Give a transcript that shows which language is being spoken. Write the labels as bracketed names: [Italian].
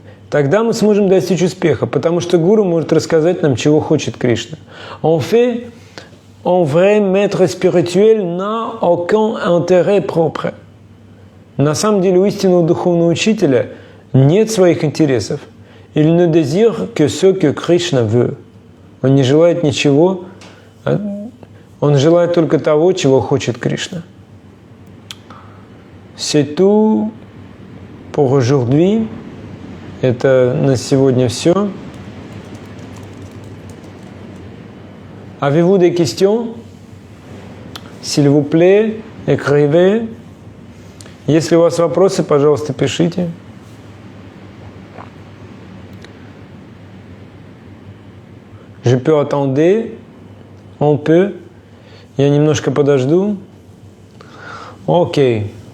[Russian] Тогда мы сможем достичь успеха, потому что гуру может рассказать нам, чего хочет Кришна. [French] En fait, un vrai maître spirituel n'a aucun intérêt propre. [Russian] На самом деле, у истинного духовного учителя нет своих интересов. [French] Il ne désire que ce que Krishna veut. [Russian] Он не желает ничего, он желает только того, чего хочет Кришна. [French] C'est tout pour aujourd'hui. [Russian] Это на сегодня все. [French] Avez-vous des questions? S'il vous plaît, écrivez. [Russian] Если у вас вопросы, пожалуйста, пишите. [French] Je peux attendre. On peut. [Russian] Я немножко подожду. Окей.